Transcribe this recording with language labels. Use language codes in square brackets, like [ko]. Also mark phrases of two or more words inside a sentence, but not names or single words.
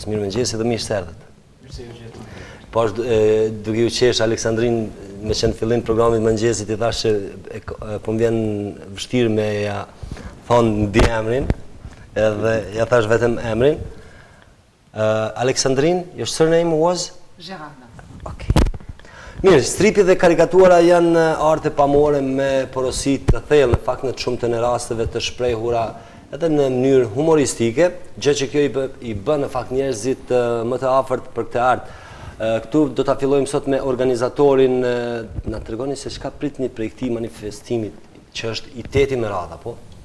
[sq] Mirëmëngjesi dhe mirë se erdhët. Po duke u qesh Aleksandrin, me që në fillim programit mëngjesit i thash që po më vjen vështirë me ja thonë ndi emrin, edhe ja thash vetëm emrin. Aleksandrin, [en] your surname was? Gerarda. Okay. [sq] Mirë, stripi dhe karikatura janë arte pamore me porosit të thellë, në fakt në të shumtën e rasteve të shprehura edhe në mënyrë humoristike, gjë që kjo i bën në fakt njerëzit më të afërt për këtë art. Këtu do ta fillojmë sot me organizatorin, na tregoni se çka pritni prej këtij manifestimi që është i 8 me radhë, po?